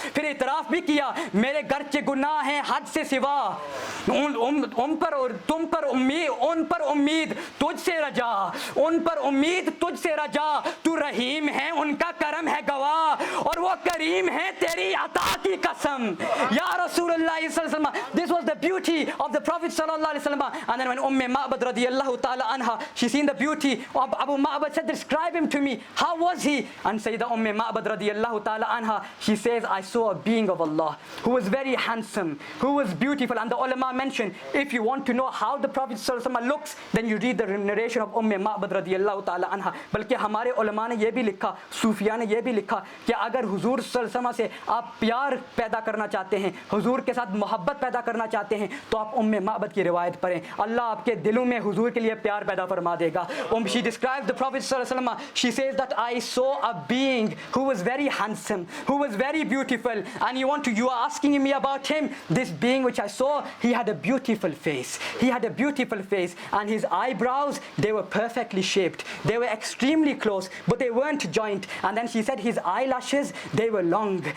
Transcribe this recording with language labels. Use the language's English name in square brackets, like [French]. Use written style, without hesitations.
[Hindi] फिर इतराफ भी किया मेरे गर्चे गुनाह हैं हद से सिवा, उन पर और तुम पर उम्मीद, उन पर उम्मीद तुझसे रजा, उन पर उम्मीद तुझसे रजा, तू रहीम है उनका करम है गवाह, और वो करीम है तेरी अता की कसम. [English] या रसूलुल्लाह सल्लल्लाहु अलैहि वसल्लम, this was the beauty of the Prophet sallallahu alaihi wasallam. And then when Ma'bad radiyallahu ta'ala anha, she seen the beauty of Abu Ma'bad, said describe him to me, how was he? And Sayyidah Ma'bad radiyallahu ta'ala anha, she says I saw a being of Allah who was very handsome, who was beautiful. And the ulama mentioned if you want to know how the Prophet sallallahu alaihi wasallam looks, then you read the narration of Ma'bad radiyallahu ta'ala anha. [Hindi] बल्कि हमारे उलमा ने ये भी लिखा, सूफिया ने ये भी लिखा कि अगर हुजूर सल्लल्लाहु अलैहि वसल्लम से आप प्यार पैदा करना चाहते हैं, हुजूर के साथ मोहब्बत पैदा करना चाहते हैं, तो आप Ma'bad की रिवायत पढ़ें. अल्लाह आपके दिलों में हुजूर के लिए प्यार पैदा फरमा देगा. [English] She describes the Prophet sallallahu alaihi wasallam. She says that I saw a being who was very handsome, who was very beautiful. And you are asking me about him. This being which I saw, he had a beautiful face. He had a beautiful face, and his eyebrows, they were perfectly shaped. They were extremely close, but they weren't joint. And then she said his eyelashes, they were long.